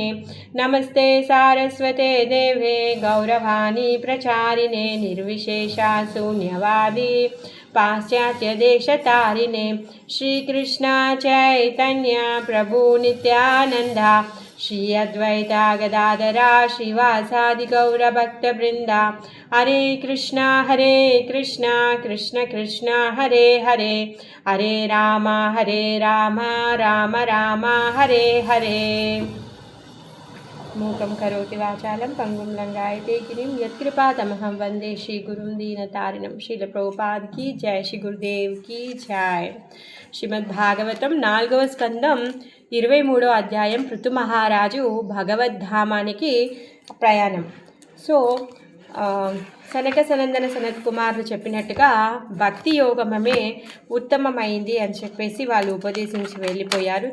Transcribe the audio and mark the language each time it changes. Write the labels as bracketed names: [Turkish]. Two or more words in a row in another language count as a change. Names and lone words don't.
[Sanskrit] नमस्ते सारस्वते देवे गौरवाणी प्रचारिणे निर्विशेषा शून्यवादी पाश्चात्यदेशतारिणे श्रीकृष्ण चैतन्य प्रभु नित्यानन्द श्री अद्वैता गदाधरा श्रीवासादि गौरभक्तवृन्दा हरे कृष्णा कृष्ण कृष्ण हरे हरे हरे राम राम राम हरे हरे। मूकं करोति वाचालं पंगुं लंघयते गिरिं यत्कृपातमहं वन्दे श्रीगुरुं दीनतारिणं। [Hindi] श्रील प्रभुपाद की जय, श्री गुरुदेव की जय। [Telugu] శ్రీమద్భాగవతం 4వ స్కందం 23వ అధ్యాయం పృథు మహారాజు భగవద్ధామానికి ప్రయాణం. సో సనక సనందన సనత్ కుమారులు చెప్పినట్టుగా భక్తి యోగమే ఉత్తమమైంది అని చెప్పేసి వాళ్ళు ఉపదేశించి వెళ్ళిపోయారు.